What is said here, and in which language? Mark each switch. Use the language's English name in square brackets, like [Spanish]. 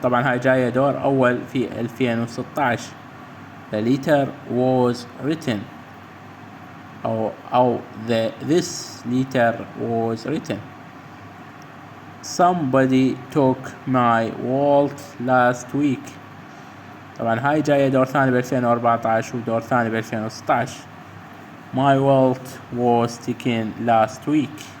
[Arabic] طبعا هاي جاية دور أول في 2016. [English] The letter was written. [Arabic] أو [English] this letter was written. Somebody took my wallet last week. [Arabic] طبعا هاي جاية دور ثاني ب 2014 ودور ثاني ب 2016. [English] My wallet was taken last week.